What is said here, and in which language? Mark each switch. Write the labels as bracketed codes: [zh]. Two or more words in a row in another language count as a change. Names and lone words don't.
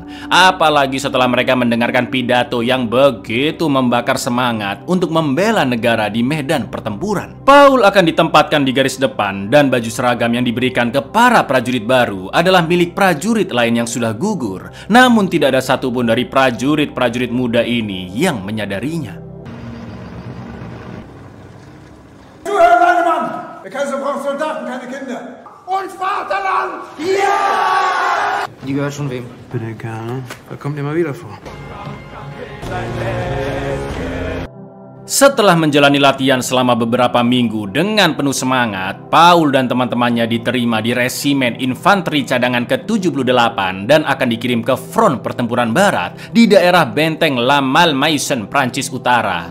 [id] Apalagi setelah mereka mendengarkan pidato yang begitu membakar semangat untuk membela negara di medan pertempuran. Paul akan ditempatkan di garis depan dan baju seragam yang diberikan ke para prajurit baru adalah milik prajurit lain yang sudah gugur. Namun tidak ada satupun dari prajurit-prajurit muda ini yang menyadarinya. [de] Die gehört schon wem? Bitte gerne. Das kommt immer wieder vor. [id] Setelah menjalani latihan selama beberapa minggu dengan penuh semangat, Paul dan teman-temannya diterima di Resimen Infanteri Cadangan ke-78 dan akan dikirim ke front pertempuran barat di daerah benteng La Malmaison, Prancis Utara.